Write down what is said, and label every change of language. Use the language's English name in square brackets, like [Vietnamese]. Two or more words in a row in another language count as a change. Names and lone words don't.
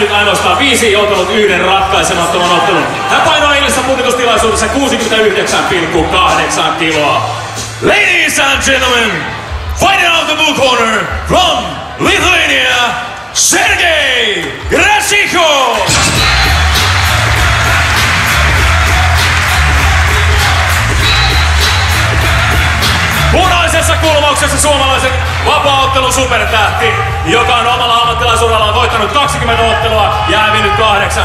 [Finnish] voitti ainoastaan 5 ja ottanut 1 ratkaisemattoman ottelun. Hän painoi eilisessä punnitustilaisuudessa 69,8 kiloa. [English] Ladies and gentlemen, fighting out the blue corner from Lithuania, Sergei Grasenko! [Finnish] Punaisessa kulmauksessa suomalaisen vapaa-ottelun supertähti, joka on omalla ammattilaisurallaan voittanut 20 ottelua ja hävinnyt 8.